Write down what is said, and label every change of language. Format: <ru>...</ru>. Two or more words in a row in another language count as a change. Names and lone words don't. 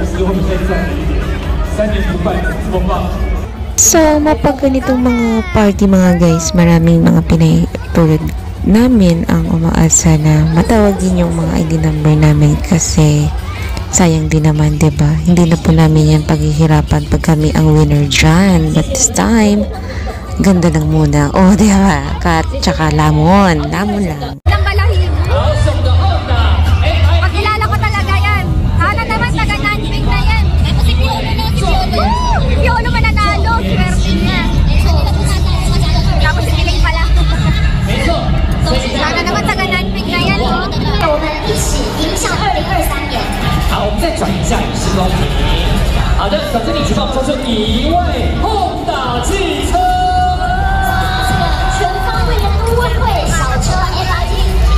<tl>So, mapag ganitong mga party mga guys, maraming mga Pinay tulad namin ang umaasa na matawag din yung mga</tl> <en>ID number</en> <tl>namin kasi sayang din naman, diba? Hindi na po namin yan paghihirapan pag kami ang winner dyan.</tl> <en>But this time,</en> <tl>ganda lang muna. O, diba? Kat, tsaka lamon. Lamon lang. Walang balahibo. Pagkilala ko talaga yan. Sana naman taga Nanjing na yan. Ako si Piolo na, si Piolo. Piolo mananalo. Swerte niya. Tapos si Piling pala. Sana naman taga Nanjing na yan.</tl> <zh>我们一起迎向2023年。好，我们再转一下时光机。好的，等着你举报抽出一位Honda汽车。全方位的都会小车 FIT</zh>